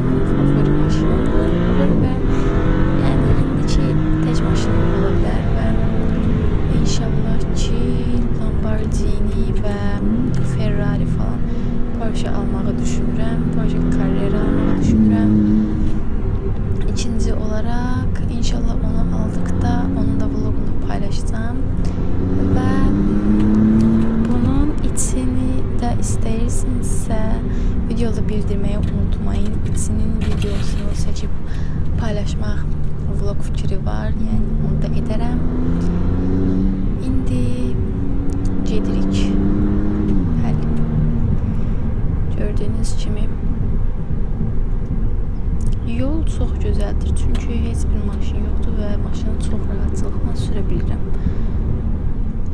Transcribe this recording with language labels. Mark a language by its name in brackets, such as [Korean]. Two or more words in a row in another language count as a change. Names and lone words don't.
[Azerbaijani] Mənim favori maşınım olur və yəni indiki tək maşınım ola bilər və inşallah ki Lamborghini və Ferrari falan Porsche almağı düşünürəm. Porsche Carrera almağı düşünürəm. [Turkish] İkinci olarak inşallah onu aldıkta onun da vlogunu paylaşacağım ve [Azerbaijani] bunun içini de istəyirsinizsə [Turkish] videoda bildirmeyi unutmayın. [Azerbaijani] İçinin videosunu seçip paylaşmaq vlog fikri var, yani onu da edərəm. İndi gedirik. Həll. Gördüğünüz kimi yol çox gözəldir, çünki heç bir maşın yoxdur və maşını çox rahatlıqla sürə bilirəm.